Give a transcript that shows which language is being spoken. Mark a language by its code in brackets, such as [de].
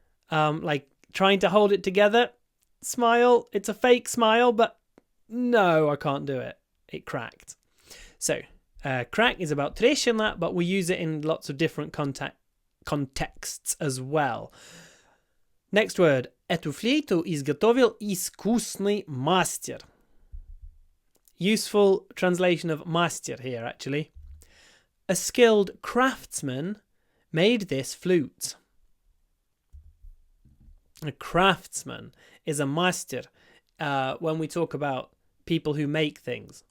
[en] Like trying to hold it together. Smile. It's a fake smile, but no, I can't do it. It cracked. So, crack is about трещина, but we use it in lots of different contexts as well. Next word. [ru] Эту флейту изготовил искусный мастер. [en] Useful translation of master here, actually. A skilled craftsman made this flute. A craftsman is a master when we talk about people who make things.